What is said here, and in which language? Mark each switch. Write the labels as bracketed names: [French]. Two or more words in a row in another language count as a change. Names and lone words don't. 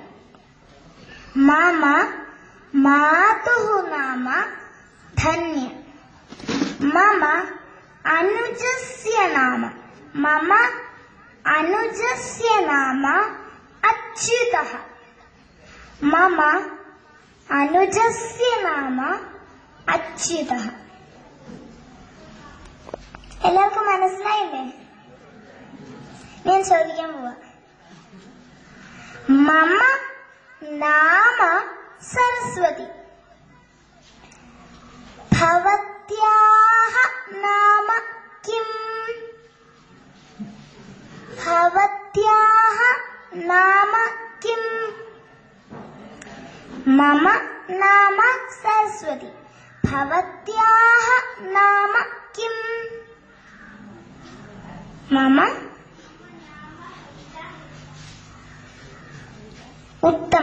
[Sanskrit] मम मातुः नाम धन्य. मम अनुजस्य नाम. मम अनुजस्य नाम अच्युतः. मम അനുജസ്യ നാമ അച്യുതഃ. [Malayalam] എല്ലാവർക്കും മനസ്സിലായില്ലേ? ഞാൻ ചോദിക്കാൻ പോവാ. [Sanskrit] മമ നാമ സരസ്വതി. ഭവത്യാഹ നാമ കിം? ഭവത്യാഹ നാമ കിം? मम नाम सरस्वती. भवत्याः नाम किम्? मम उत्तम.